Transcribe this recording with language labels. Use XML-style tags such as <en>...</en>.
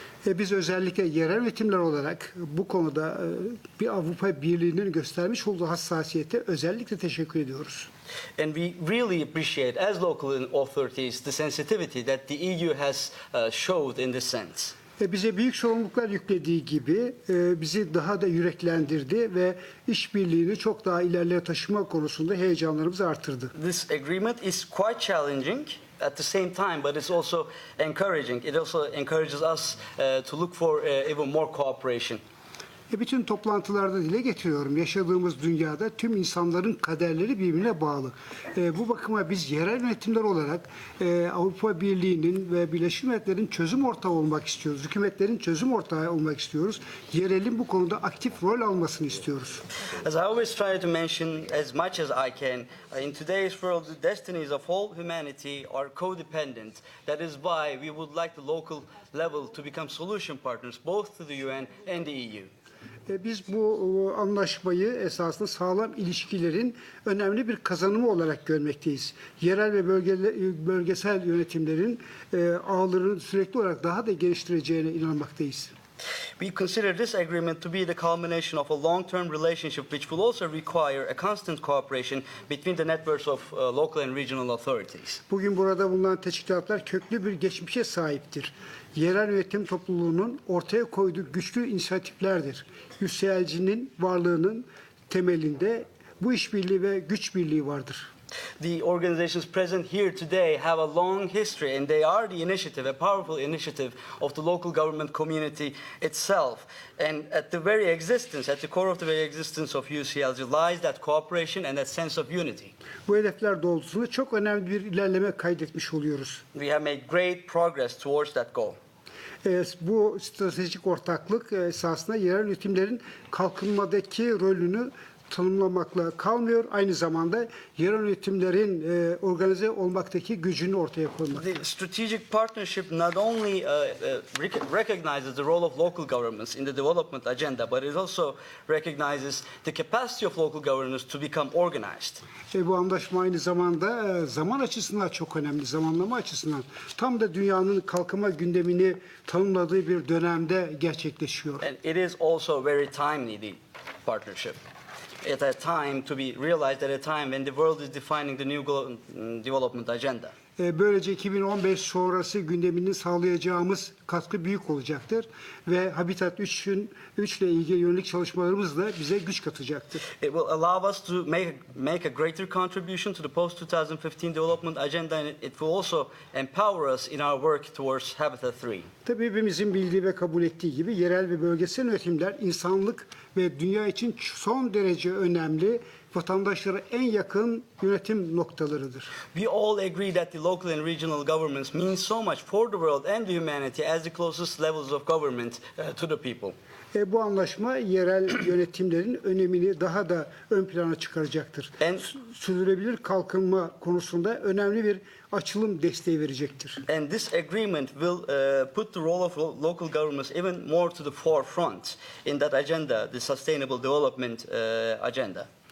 <tr>Biz özellikle yerel yönetimler olarak bu konuda bir Avrupa Birliği'nin göstermiş olduğu hassasiyete özellikle teşekkür ediyoruz.</tr> <en>And we really appreciate, as local authorities, the sensitivity that the EU has showed in this sense.</en> <tr>Bize büyük sorumluluklar yüklediği gibi bizi daha da yüreklendirdi ve işbirliğini çok daha ilerlere taşıma konusunda heyecanlarımızı artırdı.</tr> <en>This agreement is quite challenging at the same time, but it's also encouraging. It also encourages us to look for even more cooperation.</en> <tr>Bütün toplantılarda dile getiriyorum. Yaşadığımız dünyada tüm insanların kaderleri birbirine bağlı. Bu bakıma biz yerel yönetimler olarak Avrupa Birliği'nin ve Birleşmiş Milletler'in çözüm ortağı olmak istiyoruz. Hükümetlerin çözüm ortağı olmak istiyoruz. Yerelin bu konuda aktif rol almasını istiyoruz.</tr> <en>As I always try to mention as much as I can, in today's world, the destinies of all humanity are codependent. That is why we would like the local level to become solution partners both to the UN and the EU.</en> <tr>Biz bu anlaşmayı esasında sağlam ilişkilerin önemli bir kazanımı olarak görmekteyiz. Yerel ve bölgesel yönetimlerin ağlarını sürekli olarak daha da geliştireceğine inanmaktayız.</tr> <en>We consider this agreement to be the culmination of a long-term relationship which will also require a constant cooperation between the networks of local and regional authorities.</en> <tr>Bugün burada bulunan teşkilatlar köklü bir geçmişe sahiptir. Yerel yönetim topluluğunun ortaya koyduğu güçlü inisiyatiflerdir. UCLG'nin varlığının temelinde bu işbirliği ve güç birliği vardır.</tr> <en>The organizations present here today have a long history and they are the initiative, a powerful initiative of the local government community itself. And at the very existence, at the core of the very existence of UCLG lies that cooperation and that sense of unity.</en> <tr>Bu hedefler doğrultusunda çok önemli bir ilerleme kaydetmiş oluyoruz.</tr> <en>We have made great progress towards that goal.</en> <tr>Bu stratejik ortaklık esasında yerel yönetimlerin kalkınmadaki rolünü tanımlamakla kalmıyor. Aynı zamanda yerel yönetimlerin organize olmaktaki gücünü ortaya koymak.</tr> <en>The strategic partnership not only recognizes the role of local governments in the development agenda, but it also recognizes the capacity of local governments to become organized.</en> <tr>Bu anlaşma aynı zamanda zaman açısından çok önemli, zamanlama açısından. Tam da dünyanın kalkınma gündemini tanımladığı bir dönemde gerçekleşiyor.</tr> <en>And it is also very timely, the partnership. At a time to be realized at a time when the world is defining the new development agenda.</en> <tr>Böylece 2015 sonrası gündemini sağlayacağımız katkı büyük olacaktır ve Habitat 3 ile ilgili yönelik çalışmalarımız da bize güç katacaktır.</tr> <en>It will allow us to make a greater contribution to the post-2015 development agenda and it will also empower us in our work towards Habitat 3.</en> <tr>Tabii hepimizin bildiği ve kabul ettiği gibi yerel ve bölgesel yönetimler insanlık ve dünya için son derece önemli, vatandaşlara en yakın yönetim noktalarıdır.</tr> <en>We all agree that the local and regional governments mean so much for the world and the humanity as the closest levels of government to the people.</en> <tr>Bu anlaşma yerel yönetimlerin önemini daha da ön plana çıkaracaktır. Sürdürülebilir kalkınma konusunda önemli bir açılım desteği verecektir.</tr> <en>And this agreement will put the role of local governments even more to the forefront in that agenda, the sustainable development agenda.</en>